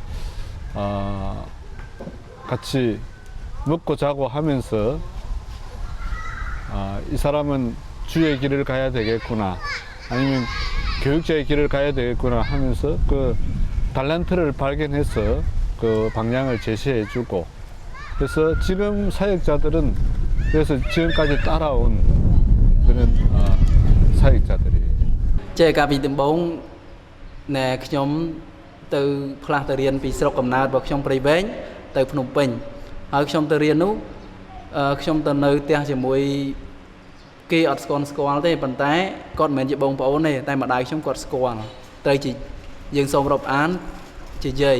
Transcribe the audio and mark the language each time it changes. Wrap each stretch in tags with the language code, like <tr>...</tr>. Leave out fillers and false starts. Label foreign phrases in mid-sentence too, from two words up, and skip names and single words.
<ko>같이 먹고 자고 하면서 이 사람은 주의 길을 가야 되겠구나 아니면 교육자의 길을 가야 되겠구나 하면서 그 달란트를 발견해서 그 방향을 제시해 주고 그래서 지금 사역자들은 그래서 지금까지 따라온 그런 사역자들이에요. 제가 비듬봉 네</ko> <km>ខ្ញុំទៅផ្លាស់ទៅរៀនពីស្រុកកំណើតរបស់ខ្ញុំព្រៃវែងទៅភ្នំពេញហើយខ្ញុំទៅរៀននោះខ្ញុំទៅនៅផ្ទះជាមួយគេអ ត់ស្គាល់ទេប៉ុន្តែគាត់មិនមែនជាបងប្អូនទេតែម្ដាយខ្ញុំគាត់ស្គាល់ត្រូវជាយើងសូមរាប់អានជាយាយ</km>